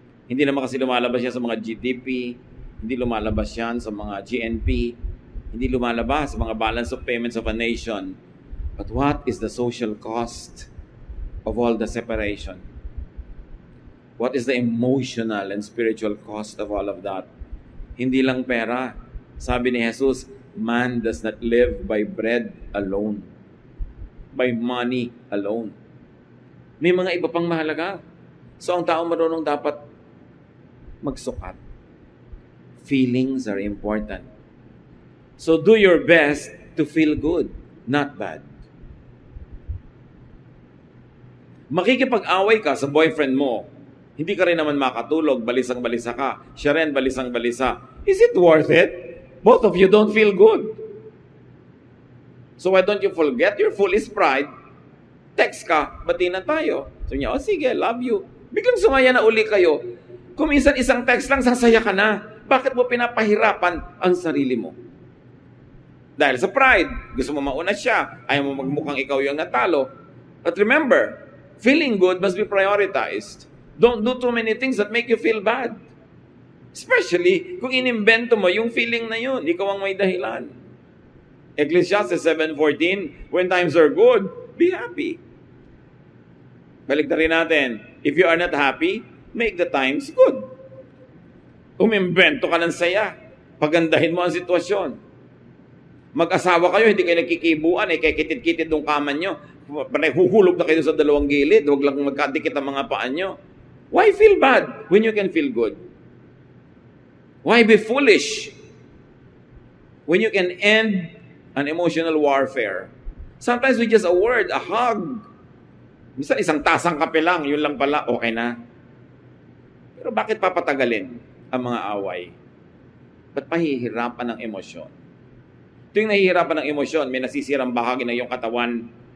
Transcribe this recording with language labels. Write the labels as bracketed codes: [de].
[tl] Hindi naman kasi lumalabas yan sa mga GDP, hindi lumalabas yan sa mga GNP, hindi lumalabas sa mga balance of payments of a nation. [en] But what is the social cost of all the separation? What is the emotional and spiritual cost of all of that? [tl] Hindi lang pera. Sabi ni Jesus, [en] man does not live by bread alone, by money alone. [tl] May mga iba pang mahalaga. So ang tao marunong dapat magsukat. [en] Feelings are important. So do your best to feel good, not bad. [tl] Makikipag-away ka sa boyfriend mo, hindi ka rin naman makatulog, balisang-balisa ka. Siya rin, balisang-balisa. [en] Is it worth it? Both of you don't feel good. So why don't you forget your foolish pride? [tl] Text ka, bati na tayo. So niya, sige, [en] love you. [tl] Biglang sumaya na uli kayo. Kung minsan isang text lang, sasaya ka na. Bakit mo pinapahirapan ang sarili mo? Dahil sa pride, gusto mo mauna siya, ayaw mo magmukhang ikaw yung natalo. [en] But remember, feeling good must be prioritized. Don't do too many things that make you feel bad. Especially [tl] kung inimbento mo yung feeling na yun, ikaw ang may dahilan. [en] Ecclesiastes 7:14, when times are good, be happy. [tl] Balik na rin natin, [en] if you are not happy, make the times good. [tl] Umimbento ka ng saya, pagandahin mo ang sitwasyon. Mag-asawa kayo, hindi kayo nagkikibuan, kaya kitid-kitid ng kama nyo. Huhulog na kayo sa dalawang gilid, huwag lang magkadikit ang mga paan nyo. [en] Why feel bad when you can feel good? Why be foolish when you can end an emotional warfare? Sometimes with just a word, a hug. [tl] Minsan isang tasang kape lang, yun lang pala, okay na. Pero bakit papatagalin ang mga away? Ba't pahihirapan ng emosyon? Tuwing nahihirapan ng emosyon, may nasisirang bahagi ng iyong katawan.